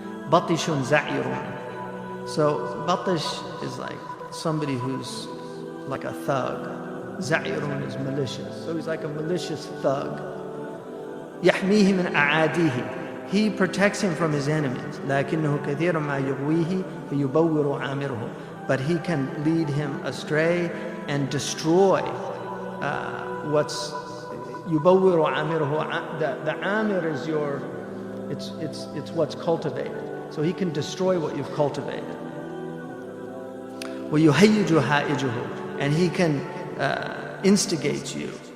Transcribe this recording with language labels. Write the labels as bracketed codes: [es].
[en] Batishun za'irun. So batish is like somebody who's like a thug. Za'irun is malicious. So he's like a malicious thug. [ar] يحميه من أعاديه. [en] He protects him from his enemies. [ar] لكنه كثير ما يغويه فيبور عامره. [en] But he can lead him astray and destroy what's [ar] يبور عامره. [en] The amir is it's what's cultivated. So he can destroy what you've cultivated. [ar] ويهيج هائجه. [en] And he can instigate you.